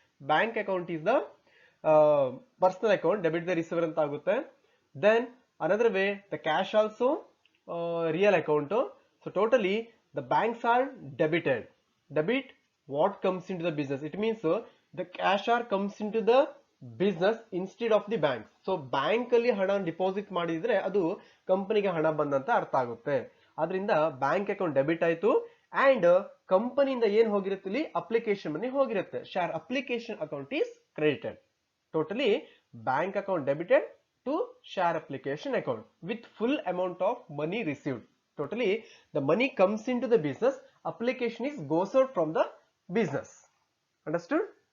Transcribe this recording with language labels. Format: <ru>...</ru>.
<en>Bank account is the personal account, debit the receiver</en> <kn>anta agutte.</kn> <en>Then another way, the cash also real account. So totally the banks are debited. Debit what comes into the business. It means the cash are comes into the business instead of the banks.</en> <kn>So bank ಅಲ್ಲಿ ಹಣ deposit ಮಾಡಿದ್ರೆ ಅದು ಕಂಪನಿಗೆ ಹಣ ಬಂದಂತ ಅರ್ಥ ಆಗುತ್ತೆ. ಆದ್ರಿಂದ ಬ್ಯಾಂಕ್ ಅಕೌಂಟ್ ಡೆಬಿಟ್ ಆಯ್ತು ಅಂಡ್ ಕಂಪನಿಯಿಂದ ಏನು ಹೋಗಿರುತ್ತೆ ಇಲ್ಲಿ ಅಪ್ಲಿಕೇಶನ್ ಮನಿ ಹೋಗಿರುತ್ತೆ.</kn> <en>Share application account is credited. Totally bank account debited to share application account with full amount of money received. Totally the money comes into the business, application is goes out from the business. Understood?</en>